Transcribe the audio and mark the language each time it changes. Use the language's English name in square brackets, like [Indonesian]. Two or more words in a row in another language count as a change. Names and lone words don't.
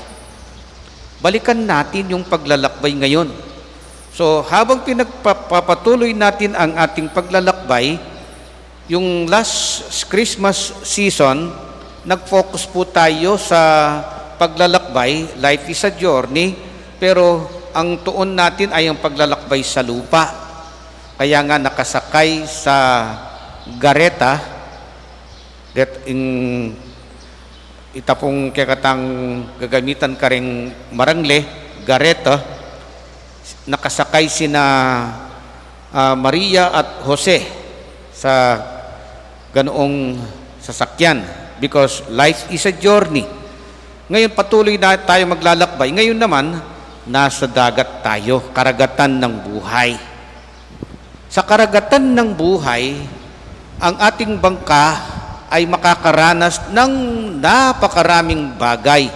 [Filipino] Balikan natin yung paglalakbay ngayon. So, habang pinagpapatuloy natin ang ating paglalakbay, yung [English] last Christmas season, [Filipino] nag-focus po tayo sa paglalakbay. [English] Life is a journey, [Filipino] pero ang tuon natin ay ang paglalakbay sa lupa. Kaya nga nakasakay sa gareta, [Pampanga] ita pong kekatang gagamitan ka ring marangle, [Filipino] gareta, nakasakay sina Maria at Jose sa ganoong sasakyan [English] because life is a journey. [Filipino] Ngayon patuloy na tayo maglalakbay. Ngayon naman, nasa dagat tayo, karagatan ng buhay. Sa karagatan ng buhay, ang ating bangka ay makakaranas ng napakaraming bagay.